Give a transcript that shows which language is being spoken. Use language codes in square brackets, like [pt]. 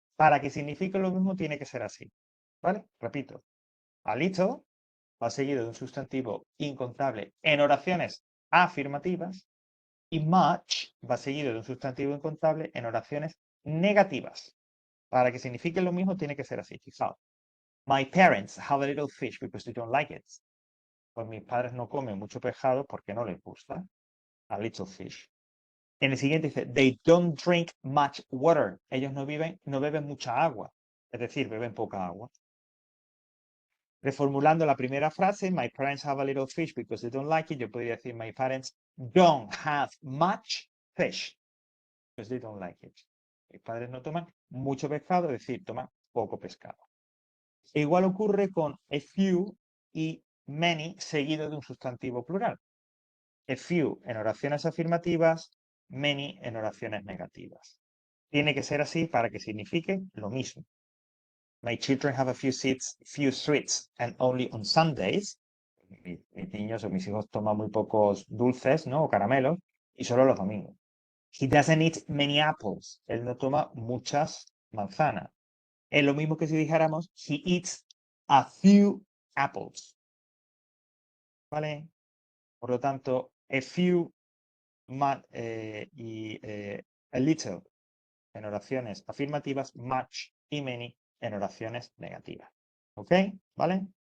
[es] Para que signifique lo mismo tiene que ser así. ¿Vale? Repito. A little va seguido de un sustantivo incontable en oraciones afirmativas y much va seguido de un sustantivo incontable en oraciones negativas. Para que signifique lo mismo tiene que ser así. Fijaos. [en] My parents have a little fish because they don't like it. [es] Pues mis padres no comen mucho pescado porque no les gusta. [en] A little fish. [es] En el siguiente dice, [en] they don't drink much water. [es] Ellos no beben mucha agua. Es decir, beben poca agua. Reformulando la primera frase, [en] my parents have a little fish because they don't like it. [es] Yo podría decir, [en] my parents don't have much fish because they don't like it. [es] Mis padres no toman mucho pescado, es decir, toman poco pescado. E igual ocurre con a few y many seguido de un sustantivo plural. A few en oraciones afirmativas, many en oraciones negativas. Tiene que ser así para que signifique lo mismo. [en] My children have a few sweets and only on Sundays. [es] Mis niños o mis hijos toman muy pocos dulces, ¿no? O caramelos, y solo los domingos. [en] He doesn't eat many apples. [es] Él no toma muchas manzanas. Es lo mismo que si dijéramos, [en] he eats a few apples. [es] ¿Vale? Por lo tanto, a few y a little en oraciones afirmativas, much y many en oraciones negativas. ¿Ok? ¿Vale?